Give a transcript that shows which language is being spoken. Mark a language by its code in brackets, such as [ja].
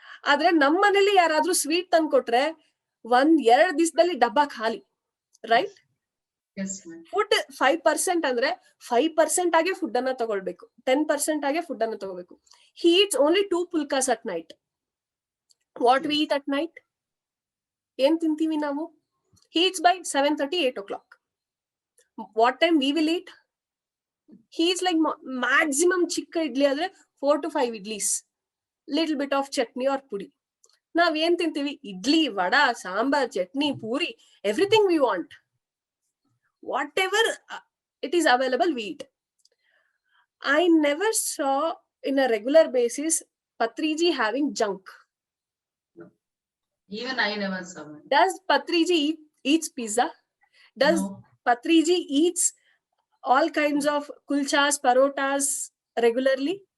[kn] ಆದ್ರೆ ನಮ್ಮ ಮನೇಲಿ ಯಾರಾದ್ರೂ ಸ್ವೀಟ್ ತಂದ್ಕೊಟ್ರೆ 1-2 ದಿವಸದಲ್ಲಿ ಡಬ್ಬಾ ಖಾಲಿ, ರೈಟ್? ಫುಡ್ 5% ಅಂದ್ರೆ 5% ಆಗಿ ಫುಡ್ ಅನ್ನ ತಗೊಳ್ಬೇಕು, 10% ಆಗಿ ಫುಡ್ ಅನ್ನ ತಗೋಬೇಕು. [en] He eats only 2 pulkas at night. What we eat at night? [kn] ಏನ್ ತಿಂತೀವಿ ನಾವು? [en] He eats by 7:30, 8 o'clock. What time we will eat? He is like maximum [kn] ಚಿಕ್ಕ ಇಡ್ಲಿ ಆದ್ರೆ [en] 4 to 5 idlis, little bit of chutney or pudi. [kn] ನಾವ್ ಏನ್ ತಿಂತೀವಿ? Idli, vada, sambar, chutney, puri, [en] everything we want. Whatever it is available, we eat. I never saw in a regular basis Patriji having junk. Even I never saw it. Does Patriji eats pizza? Does Patriji eats all kinds of kulchas, parotas regularly?